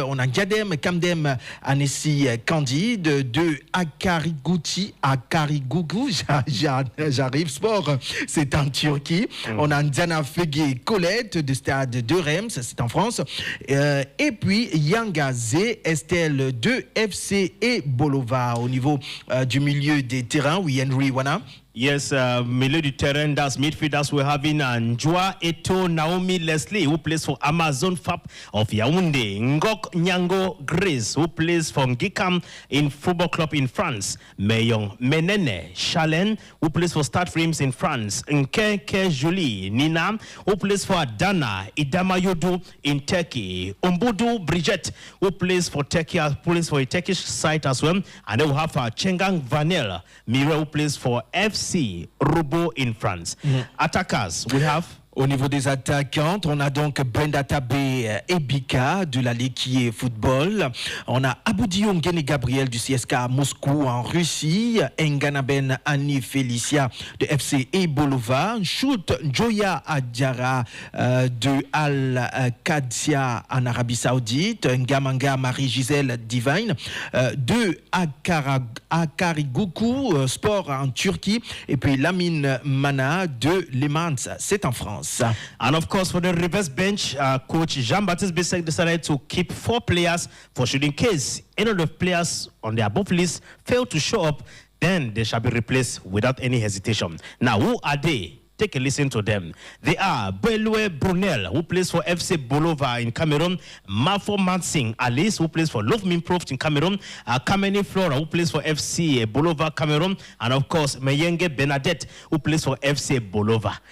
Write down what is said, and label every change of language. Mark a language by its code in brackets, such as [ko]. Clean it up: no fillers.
[fr] On a Kamdem Anessi Candide de Akarigugu, j'arrive sport, c'est en Turquie. On a Nzana Fegué Colette de Stade de Reims, c'est en France. Et puis Yangazé Estelle de FC et Bolova au niveau du milieu des terrains. Oui, Henry Wana. [en] Yes, [fr] milieu du terrain, [en] that's midfielders. We're having Njua Eto Naomi Leslie, who plays for Amazon Fab of Yaoundé. Ngok Nyango Grace, who plays for Ngikam in Football Club in France. Meyong Menene Chalen, who plays for Stade Reims in France. Nkeke Julie Nina, who plays for Adana Idamayodu in Turkey. Umbudu Bridget, who plays for Turkey, plays for a Turkish side as well. And then we have Chengang Vanel Mira, who plays for FC Robo in France. Attackers, we have [fr] Au niveau des attaquantes, on a donc Brenda Tabé et Bika de la Lekie Football. On a Aboudi Ongen et Gabriel du CSKA Moscou en Russie. Nganaben Annie Félicia de FC Ebolova. Shoot Joya Adjara de Al-Qadsia en Arabie Saoudite. Ngamanga Marie-Gisèle Divine de Akariguku Sport en Turquie. Et puis Lamine Mana de Le Mans, c'est en France. [en] And of course, for the reverse bench, coach Jean-Baptiste Bissek decided to keep 4 players for shooting case any of the players on the above list fail to show up, then they shall be replaced without any hesitation. Now, who are they? Take a listen to them. They are Belue Brunel, who plays for FC Bolova in Cameroon, Mafo Mansing Alice, who plays for Lofmin Prof in Cameroon, Kameni Flora, who plays for FC Bolova Cameroon, and of course, Meyenge Bernadette, who plays for FC Bolova.